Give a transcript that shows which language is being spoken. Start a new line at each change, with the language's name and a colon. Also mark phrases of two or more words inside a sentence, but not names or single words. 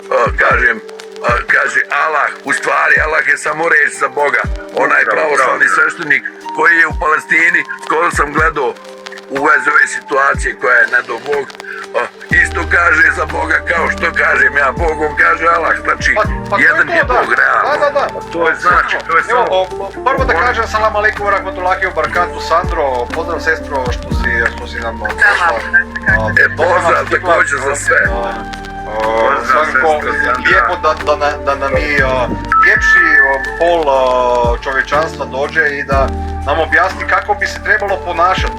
Bosnian: kaže Allah, u stvari Allah je samo reč za Boga, onaj pravoslavni sveštenik koji je u Palestini, skoro sam gledao u vezi ove situacije koja je ne do Bog, isto kaže za Boga kao što kažem ja Bog, on kaže Allah, znači jedan je Bog realno. Da. To je znači, to je samo... Prvo da kažem
Arabic: salam alaikum wa rahmatullahi wa barakatuh,
Bosnian: Sandro, pozdrav sestro što si nam došla. Pozdrav također za sve. Svakako lijepo da nam i ljepši pol čovječanstva dođe i da nam objasni kako bi se trebalo ponašati.